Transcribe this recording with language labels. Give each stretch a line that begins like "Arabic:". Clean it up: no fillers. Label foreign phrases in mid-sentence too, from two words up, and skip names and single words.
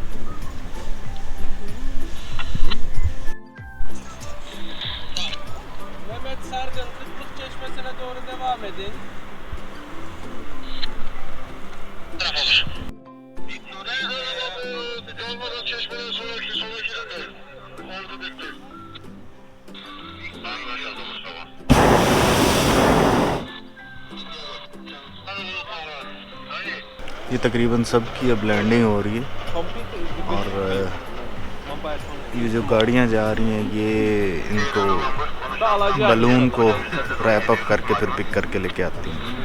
Turkish: Mehmet Sargın, Kıtlık Çeşmesi'ne doğru devam edin. Oraya doğru olmadan çeşmeden sonraki de orada bekleyin. Anlaşıldı Mustafa.
Hindi: ये तकरीबन सब की अब लैंडिंग हो रही है। और ये जो गाड़ियां जा रही हैं ये इनको बलून को
English: wrap up
Hindi: करके फिर पिक करके लेके आती हैं।